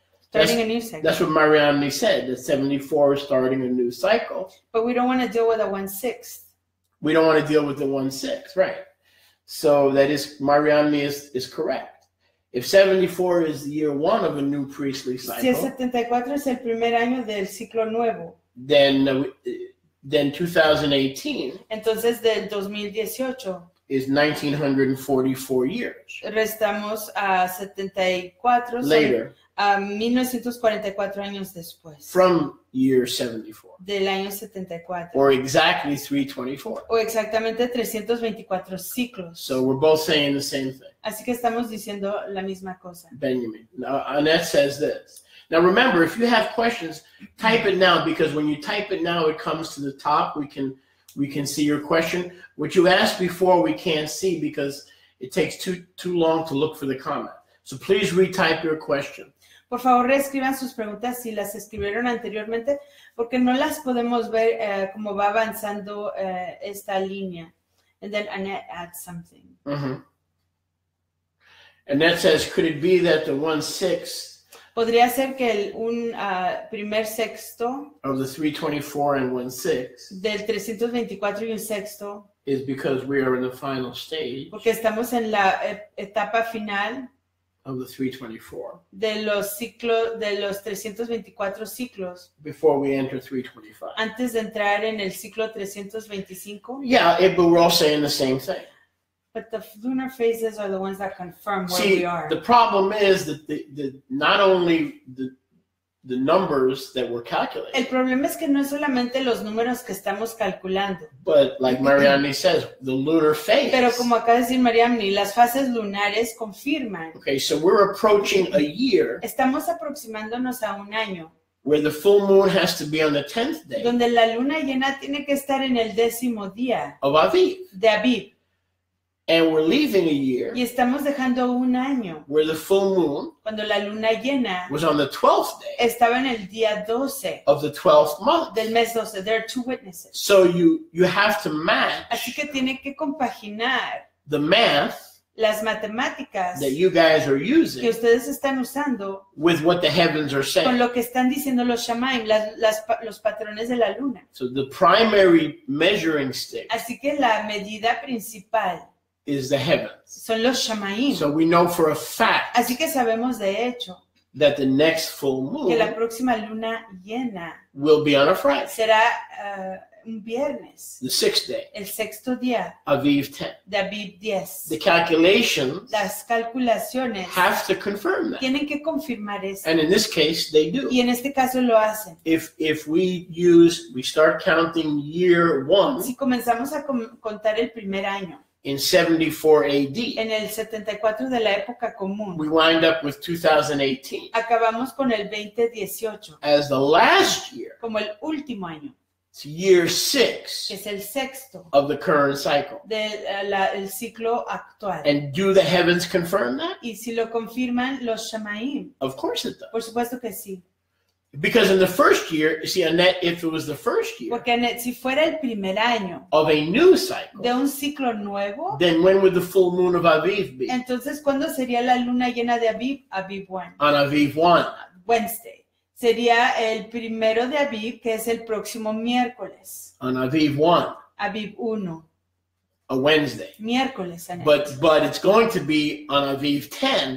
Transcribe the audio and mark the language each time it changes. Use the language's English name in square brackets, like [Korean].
[English] Starting a new cycle. That's what Marianne said, that 74 is starting a new cycle. But we don't want to deal with a 1/6. We don't want to deal with the 1/6, right? So that is, Marianne is correct. If 74 is the year 1 of a new priestly [Spanish] Si el [English] cycle, [Spanish] 74 es el primer año del ciclo nuevo, [English] then 2018 [Spanish] entonces del 2018 [English] is 1944 years [Spanish] restamos a 74, [English] later [Spanish] a 1944 años después [English] from year 74, [Spanish] del año 74, [English] or exactly 324. [Spanish] o exactamente 324 ciclos. [English] So we're both saying the same thing. [Spanish] Así que estamos diciendo la misma cosa. [English] Benjamin. Now, Annette says this. Now remember, if you have questions, type it now, because when you type it now, it comes to the top. We can see your question. What you asked before, we can't see because it takes too long to look for the comment. So please retype your question. [Spanish] Por favor, reescriban sus preguntas si las escribieron anteriormente, porque no las podemos ver como va avanzando esta línea. [English] And then Annette adds something. Mm-hmm. And that says, could it be that the 1/6 [Spanish] Podría ser que un primer sexto [English] of the 324 and 1/6 [Spanish] del 324 y un sexto, [English] is because we are in the final stage [Spanish] porque estamos en la etapa final [English] of the 324 [Spanish] de los ciclos, de los 324 ciclos, [English] before we enter 325? [Spanish] antes de entrar en el ciclo 325? [English] Yeah, but we're all saying the same thing. But the lunar phases are the ones that confirm where See, we are. the problem is that the not only the numbers that we're calculating, [Spanish] El problema es que no es solamente los números que estamos calculando, [English] but like Marianne says, the lunar phase. [Spanish] pero como acaba de decir Mariamni, las fases lunares confirman. [English] Okay, so we're approaching a year [Spanish] Estamos aproximándonos a un año [English] where the full moon has to be on the 10th day [Spanish] donde la luna llena tiene que estar en el 10º día [English] of Aviv. [Spanish] de Aviv, [English] And we're leaving a year [Spanish] y estamos dejando un año [English] where the full moon [Spanish] cuando la luna llena [English] was on the 12th day [Spanish] estaba en el día 12 [English] of the 12th month. [Spanish] del mes 12. [English] There are two witnesses. So you have to match [Spanish] Así que tiene que compaginar [English] the math [Spanish] las matemáticas [English] that you guys are [Spanish] que [English] using [Spanish] ustedes están usando [English] with what the heavens are [Spanish] con [English] saying. [Spanish] lo que están diciendo los Shamayim, los patrones de la luna. [English] So the primary measuring stick [Spanish] Así que la medida principal [English] is the heavens. [Spanish] son los Shamayim. [English] So we know for a fact [Spanish] Así que sabemos de hecho [English] that the next full [Spanish] que la [English] moon [Spanish] próxima luna llena [English] will be on a Friday, [Spanish] será un viernes, [English] the 6th day, [Spanish] el sexto día [English] Aviv 10. [Spanish] de Aviv 10. [English] The calculations [Spanish] Las calculaciones [English] have to confirm that. [Spanish] tienen que confirmar eso. [English] And in this case, they do. [Spanish] Y en este caso lo hacen. [English] If we start counting year 1 [Spanish] Si comenzamos a contar el primer año, [English] in 74 AD, [Spanish] en el 74 de la época común, [English] we wind up with 2018 [Spanish] acabamos con el 2018 [English] as the last year. [Spanish] como el último año, [English] It's year [Spanish] que [English] 6 [Spanish] es el sexto [English] of the current cycle. [Spanish] del ciclo actual. [English] And do the heavens confirm that? [Spanish] Y si lo confirman los Shamayim, [English] Of course it does. [Spanish] por supuesto que sí. [English] Because in the first year, you see, Annette, if it was the first year [Spanish] Porque si fuera el primer año [English] of a new cycle, [Spanish] de un ciclo nuevo, [English] then when would the full moon of Aviv be? [Spanish] entonces ¿cuándo sería la luna llena de Aviv? [English] Aviv 1, On Aviv 1. Wednesday. [Spanish] Sería el primero de Aviv, que es el próximo miércoles. [English] On Aviv 1. Aviv 1. a Wednesday. [Spanish] Miércoles en [English] But it's going to be on Aviv 10,